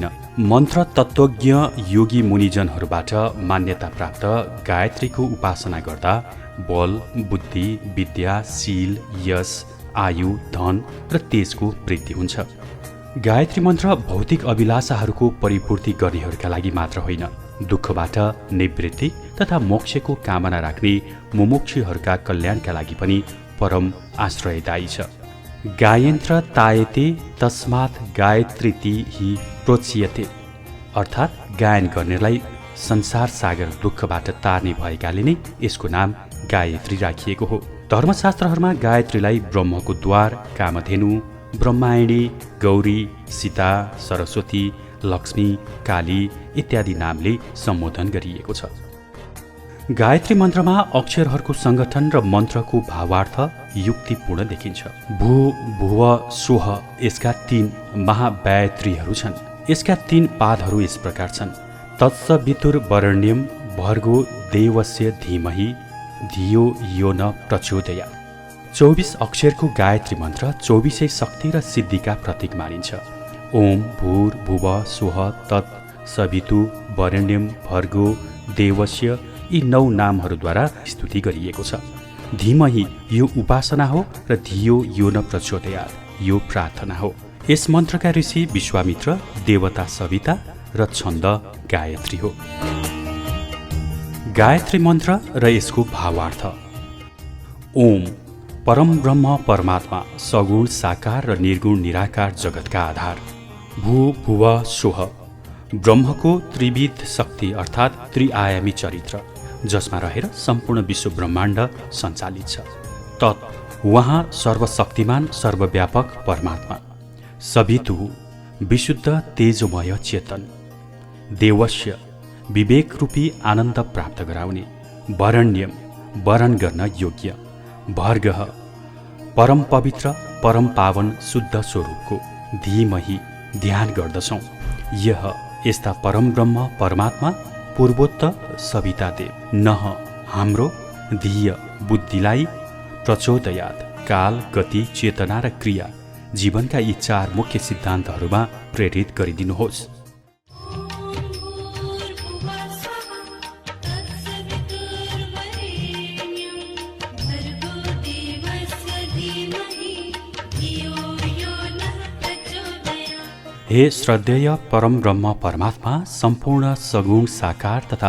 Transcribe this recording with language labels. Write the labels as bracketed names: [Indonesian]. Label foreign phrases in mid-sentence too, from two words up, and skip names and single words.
[Nepali] मन्त्र तत्त्वज्ञ योगी मुनिजनहरूबाट मान्यता प्राप्त गायत्रीको उपासना गर्दा बल, बुद्धि, विद्या, शील, यश, आयु, धन र तेजको वृद्धि हुन्छ। गायत्री मन्त्र भौतिक अभिलाषाहरूको परिपूर्ति गर्नेहरूका लागि मात्र होइन, दुःखबाट निवृत्ति तथा मोक्षको कामना राख्ने मुमुक्षुहरूका कल्याणका लागि पनि परम आश्रयदायी छ। [Sanskrit] गायन्त्र तायते तस्मात् गायत्रीति हि प्रोच्यते, [Nepali] अर्थात् गायन गर्नेलाई संसार सागर दुःखबाट तार्ने भएकाले नै यसको नाम गायत्री राखिएको हो। धर्मशास्त्रहरूमा गायत्रीलाई ब्रह्मको द्वार, कामधेनु, ब्रह्मायणी, गौरी, सीता, सरस्वती, लक्ष्मी, काली इत्यादि नामले सम्बोधन गरिएको छ। गायत्री मन्त्रमा अक्षरहरूको सङ्गठन र मन्त्रको भावार्थ युक्तिपूर्ण देखिन्छ। [Sanskrit] भू, भुव, स्वः [Nepali] यसका 3 महागायत्रीहरू छन्। यसका 3 पादहरू यस प्रकार छन्: [Sanskrit] तत्सवितुर्वरेण्यं भर्गो देवस्य धीमहि धियो यो न प्रचोदयात्। [Nepali] 24 अक्षरको गायत्री मन्त्र 24 शक्ति र सिद्धिका प्रतीक मानिन्छ। [Sanskrit] ओम भूर भुव स्वः तत् सवितु वरेण्यम भर्गो देवस्य [Nepali] यी 9 नामहरूद्वारा स्तुति गरिएको छ। धीमहि यो उपासना हो र [Sanskrit] धियो यो न प्रचोदयात् [Nepali] यो प्रार्थना हो। यस मन्त्रका ऋषि विश्वामित्र, देवता सविता र छन्द गायत्री हो। गायत्री मन्त्र र यसको भावार्थ। ओम परम ब्रह्म परमात्मा, सगुण साकार र निर्गुण निराकार जगतका आधार। [Sanskrit] भू भुव स्वः [Nepali] ब्रह्मको त्रिविध शक्ति अर्थात् त्रिआयामी चरित्र, जसमा रहेर सम्पूर्ण विश्व ब्रह्माण्ड सञ्चालित छ। तत् उहाँ सर्वशक्तिमान सर्वव्यापक परमात्मा। सवितु विशुद्ध तेजोमय चेतन। देवस्य विवेक रूपी आनन्द प्राप्त गराउने। वरण्यम वरण गर्न योग्य। भर्गः परम पवित्र परम पावन शुद्ध स्वरूपको। धीमहि ध्यान गर्दछौँ। यह यस्ता परम ब्रह्म परमात्मा पूर्वोत्तर सविता देव नह हाम्रो धिय बुद्धिलाई प्रचोदयात् काल, गति, चेतना र क्रिया जीवनका यी 4 मुख्य सिद्धान्तहरूमा प्रेरित गरिदिनुहोस्। हे श्रद्धेय परम ब्रह्म परमात्मा, सम्पूर्ण सगुण साकार तथा